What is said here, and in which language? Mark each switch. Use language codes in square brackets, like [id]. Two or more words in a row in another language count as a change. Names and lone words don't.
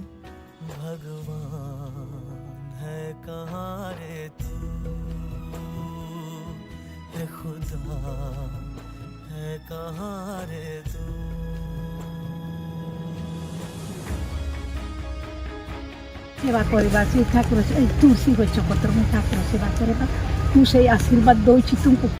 [hi] भगवान है कहाँ रे तू, है खुदा है कहाँ रे तू। [or] सेवा କରିବା ସେ ଠାକୁର ତୁଳସୀ ଗଛ ପତ୍ର ମୁଁ ଠାକୁର ସେବା କରେ ମୁଁ ସେଇ ଆଶୀର୍ବାଦ ଦଉଛି ତୁମକୁ।